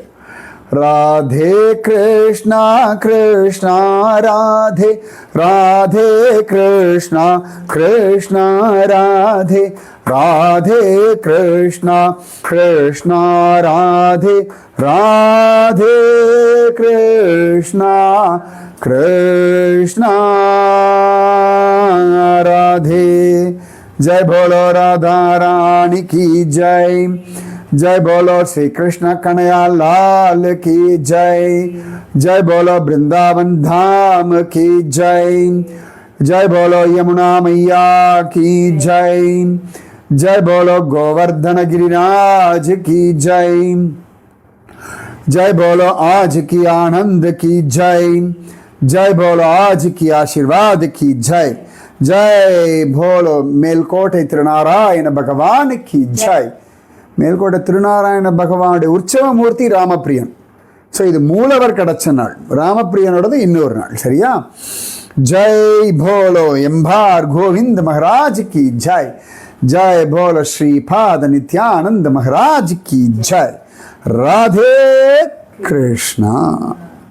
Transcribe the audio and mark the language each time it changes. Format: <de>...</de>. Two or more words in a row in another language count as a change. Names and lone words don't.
<hi>ராதே கிருஷ்ணா கிருஷ்ணா ராதே, ராதே கிருஷ்ணா கிருஷ்ணா ராதே, ராதே கிருஷ்ணா கிருஷ்ணா ராதே, ராதே கிருஷ்ணா कृष्णा राधे. जय बोलो राधा रानी की जय, जय बोलो श्री कृष्ण कन्हैया लाल की जय, जय बोलो वृंदावन धाम की जय, जय बोलो यमुना मैया की जय, जय बोलो गोवर्धन गिरिराज की जय, जय बोलो आज की आनंद की जय, जय बोलो आज की आशीर्वाद की जय, जय बोलो मेलकोटे திருநாராயண பகவான் की जय.</hi> <ta>மேல்கோட்டை திருநாராயண பகவானுடைய உற்சவ மூர்த்தி ராமப்பிரியன். ஸோ இது மூலவர் கிடைச்ச நாள், ராமப்பிரியனோடது இன்னொரு நாள்.</ta> <hi>சரியா? जय बोलो एम्बार गोविंद महाराज की जय, जय बोल श्रीपाद नित्यानंद महाराज की जय. राधे कृष्णा.</hi>